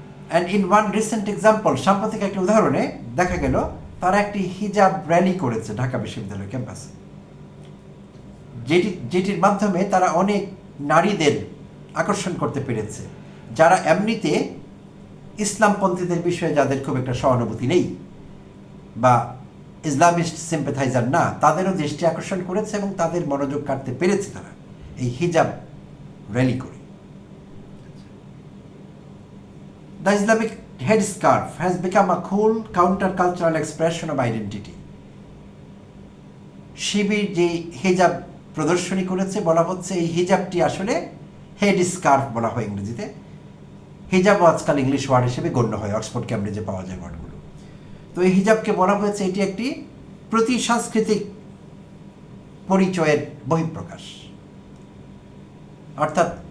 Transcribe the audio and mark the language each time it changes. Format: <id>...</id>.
<en>and in one recent example,</en> <bn>সাম্প্রতিক একটি উদাহরণে দেখা গেল তারা একটি হিজাব র্যালি করেছে ঢাকা বিশ্ববিদ্যালয় ক্যাম্পাসে, যেটির মাধ্যমে তারা অনেক নারীদের আকর্ষণ করতে পেরেছে, যারা এমনিতে ইসলামপন্থীদের বিষয়ে যাদের খুব একটা সহানুভূতি নেই বা</bn> <en>Islamist sympathiser</en> <bn>না, তাদেরও দৃষ্টি আকর্ষণ করেছে এবং তাদের মনোযোগ কাটতে পেরেছে তারা এই হিজাব র্যালি করে।</bn> <en>The Islamic headscarf has become a cool counter-cultural expression of identity.</en> <bn>শিবির যে হিজাব প্রদর্শনী করেছে, বলা হচ্ছে এই হিজাবটি আসলে হেড স্কার্ফ বলা হয় ইংরেজিতে। হিজাবও আজকাল ইংলিশ ওয়ার্ড হিসেবে গণ্য হয়, অক্সফোর্ড ক্যামব্রিজে পাওয়া যায় ওয়ার্ডগুলো। তো এই হিজাবকে বলা হয়েছে এটি একটি প্রতি সাংস্কৃতিক পরিচয়ের বহিঃপ্রকাশ, অর্থাৎ</bn>